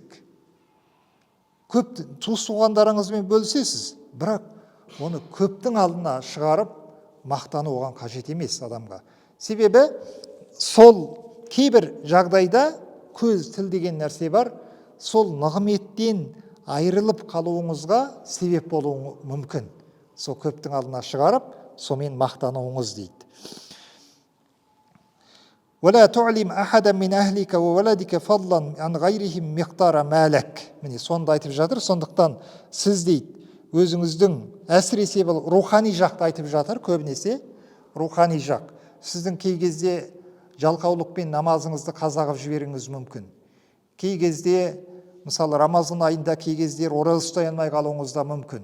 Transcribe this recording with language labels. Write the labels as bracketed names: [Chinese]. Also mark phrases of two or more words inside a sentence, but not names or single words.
[Kazakh] Көп туыс-туғандарыңызбен бөлісесіз, бірақ оны көптің алдына шығарып, мақтану оған қажет емес адамға. Себебі сол кейбір жағдайда көз, тіл деген нәрсе бар, сол нығметтен айырылып қалуыңызға себеп болуы мүмкін. Сол көптің алдына шығарып, сомен мақтануыңыз дейді. [Arabic] ولا تعلم أحدا من أهلك وولدك فضلا عن غيرهم مقدار مالك. [Kazakh] Міне сонда айтып жатыр. Сондықтан сіз дейді, өзіңіздің әсіресе бұл рухани жақты айтып жатыр, көбінесе рухани жақ. Сіздің кей кезде жалқаулықпен намазыңызды қаза қылып жіберуіңіз мүмкін. Кей кезде, мысалы Рамазан айында кей кездер ораза ұстай алмай қалуыңыз да мүмкін.